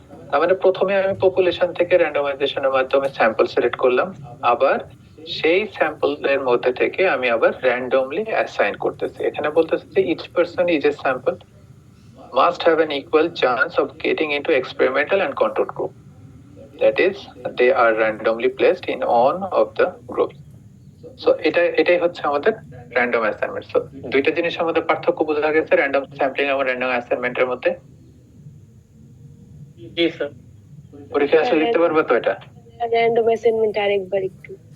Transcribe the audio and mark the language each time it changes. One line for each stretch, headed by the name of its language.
Bangla: তার মানে প্রথমে আমি পপুলেশন থেকে র্যান্ডমাইজেশনের মাধ্যমে স্যাম্পল সিলেক্ট করলাম, আবার সেই স্যাম্পলের মধ্যে থেকে আমি আবার র্যান্ডমলি অ্যাসাইন করতেছি। এখানে বলতেছে যে
English: Each person is a sample must have an equal chance of getting into experimental and control group. that is they are randomly placed in one of the groups.
Bangla: So এটাই হচ্ছে আমাদের random assignment. So দুইটা জিনিসের মধ্যে পার্থক্য বোঝা গেছে random sampling এবং র্যান্ডম অ্যাসাইনমেন্টের মধ্যে। জি স্যার। পরীক্ষা আসলে লিখতে পারবে তো এটা? র্যান্ডম অ্যাসাইনমেন্ট আরেকবার একটু